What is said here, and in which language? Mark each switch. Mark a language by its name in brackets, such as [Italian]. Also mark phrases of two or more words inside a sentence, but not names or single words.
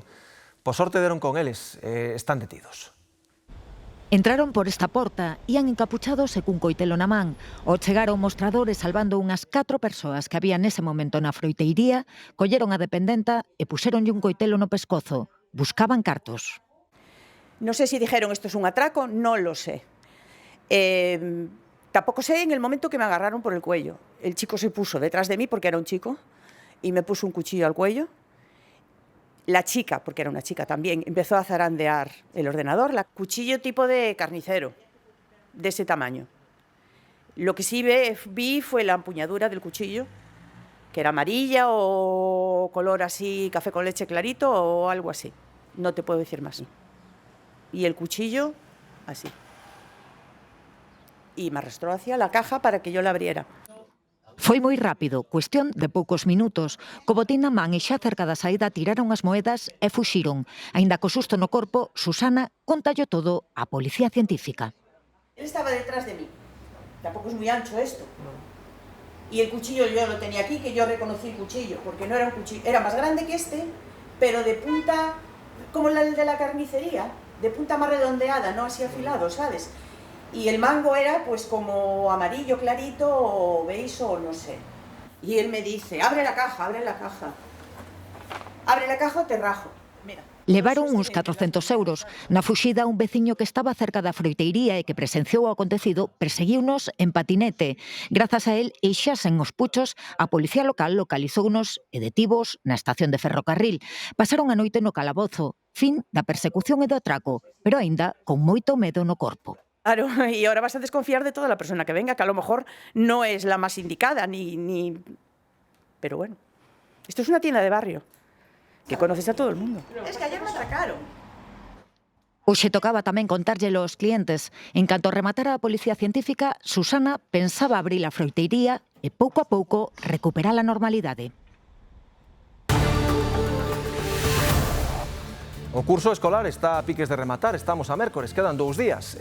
[Galician] Por sorte deron con eles, están detidos. Entraron por esta porta, ían encapuchados e cun coitelo na man. Ao chegar ao mostrador e salvando unhas 4 persoas que había nese momento na froiteiría, colleron a dependenta e puxéronlle un coitelo no pescozo. Buscaban cartos. [Spanish] No sé si dijeron esto es un atraco, no lo sé. Tampoco sé en el momento que me agarraron por el cuello. El chico se puso detrás de mí porque era un chico y me puso un cuchillo al cuello. La chica, porque era una chica también, empezó a zarandear el ordenador, cuchillo tipo de carnicero, de ese tamaño. Lo que sí vi fue la empuñadura del cuchillo, que era amarilla o color así, café con leche clarito o algo así. No te puedo decir más. Y el cuchillo, así. Y me arrastró hacia la caja para que yo la abriera. [Galician] Foi moi rápido, cuestión de poucos minutos. Co botín na man e xa cerca da saída tiraron as moedas e fuxiron. Aínda co susto no corpo, Susana contallo todo á Policía Científica. [Spanish] Él estaba detrás de mí. Tampoco es muy ancho esto. Y el cuchillo yo lo tenía aquí, que yo reconocí el cuchillo, porque no era un cuchillo, era más grande que este, pero de punta, como el de la carnicería, de punta más redondeada, no así afilado, ¿sabes? Y el mango era pues como amarillo clarito o beige o no sé. Y él me dice, abre la caja, abre la caja. Abre la caja o te rajo. Mira. [Galician] Levaron uns 400 euros. Na fuxida, un veciño que estaba cerca da froiteiría e que presenciou o acontecido perseguiunos en patinete. Grazas a él e xa sen os puchos, a policía local localizounos e detivos na estación de ferrocarril. Pasaron a noite no calabozo. fin da persecución e do atraco, pero aínda con moito medo no corpo. [Spanish] Claro, y ahora vas a desconfiar de toda la persona que venga, que a lo mejor no es la más indicada, ni... Pero bueno, esto es una tienda de barrio, que conoces a todo el mundo. Es que ayer me atracaron. [Galician] Hoxe tocaba tamén contárllelo aos clientes. En canto rematara a policía científica, Susana pensaba abrir a froiteiría e pouco a pouco recuperar a normalidade. O curso escolar está a piques de rematar, estamos a mércores, quedan 2 días.